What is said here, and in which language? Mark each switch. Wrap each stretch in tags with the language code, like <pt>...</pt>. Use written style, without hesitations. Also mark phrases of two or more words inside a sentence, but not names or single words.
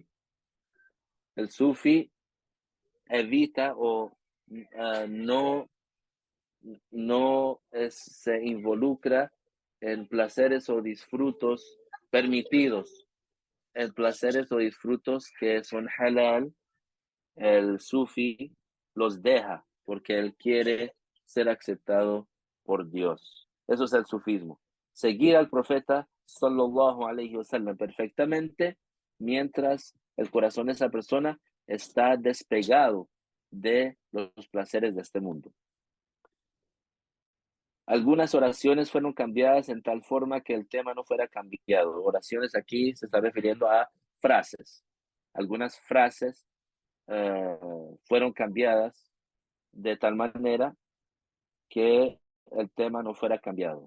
<es>El sufi evita o se involucra en placeres o disfrutos permitidos, en placeres o disfrutos que son halal. El sufi los deja porque él quiere ser aceptado por Dios. Eso es el sufismo. Seguir al profeta</es> <ar>صلى الله عليه وسلم</ar> <es>perfectamente mientras el corazón de esa persona está despegado de los placeres de este mundo. Algunas oraciones fueron cambiadas en tal forma que el tema no fuera cambiado. Oraciones aquí se está refiriendo a frases. Algunas frases fueron cambiadas de tal manera que el tema no fuera cambiado.</es>